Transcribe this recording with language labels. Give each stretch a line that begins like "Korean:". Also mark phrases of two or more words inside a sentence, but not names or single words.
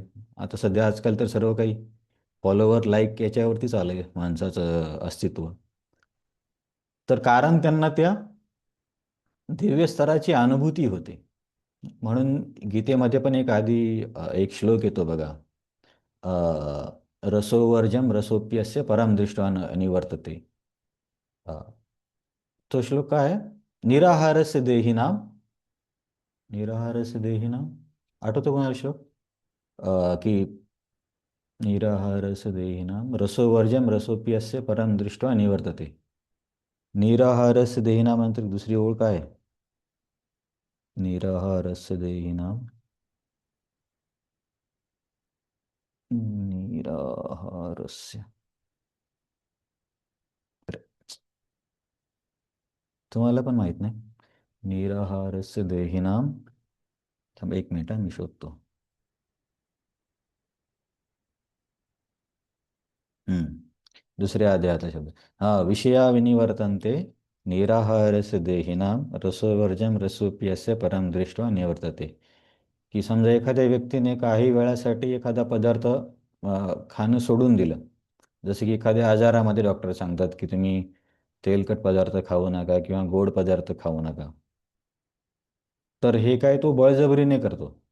Marathi: आता सध्या आजकाल तर सर्व काही
English: follower like
Marathi: याच्यावरतीच आलं आहे माणसाचं अस्तित्व. तर कारण त्यांना त्या दिव्य स्तराची अनुभूती होते. म्हणून गीतेमध्ये पण एक श्लोक येतो बघा.
Sanskrit: रसोवर्जम रसोप्यस्य परम दृष्ट्वा निवर्तते.
Marathi: अ, तो श्लोक काय आहे?
Sanskrit: निराहारस्य देहिनाम. निराहारस्य देहिनाम
Marathi: आठवतो कोणाला श्लोक?
Sanskrit: की निराहारस्य देहिनाम रसोवर्जम रसोप्यस्य परम दृष्ट्वा निवर्तते. निराहारस्य देहिनाम
Marathi: नंतर दुसरी ओळ काय आहे?
Sanskrit: निराहारस्य देहिनाम निराहारस्य,
Marathi: तुम्हाला पण माहित नाही?
Sanskrit: निराहारस्य देहिनाम,
Marathi: थांब 1 मिनिट मी शोधतो. दुसऱ्या अध्यायातला शब्द.
Sanskrit: विषया विनिवर्तन्ते निराहारस्य देहिनाम रसोवर्जम रसोप्यस्य परम दृष्ट्वा निवर्तते.
Marathi: की समजा एखाद्या व्यक्तीने काही वेळासाठी एखादा पदार्थ खाणं सोडून दिलं. जसं की एखाद्या आजारामध्ये डॉक्टर सांगतात की तुम्ही तेलकट पदार्थ खाऊ नका किंवा गोड पदार्थ खाऊ नका. तर हे काय तो बळजबरीने करतो.